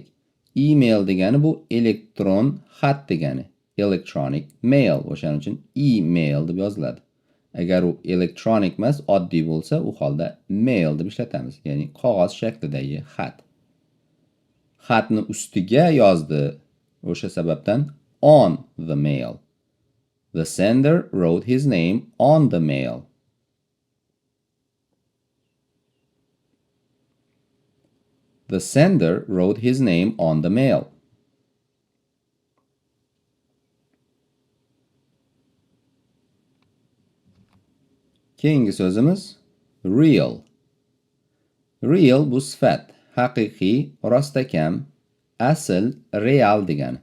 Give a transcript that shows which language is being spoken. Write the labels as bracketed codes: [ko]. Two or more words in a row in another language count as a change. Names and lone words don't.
[uz] Email degani bu elektron xat degani. [en] Electronic mail. [uz] O'shaning uchun email deb yoziladi. Agar u electronic emas, oddiy bo'lsa, u holda mail deb ishlatamiz. Ya'ni qog'oz shaklidagi xat. Xatni ustiga yozdi. O'sha sababdan [en] on the mail. The sender wrote his name on the mail. The sender wrote his name on the mail. [uz] Keyingi so'zimiz real. Real bu sifat, haqiqiy, rostakam, asl, real degani.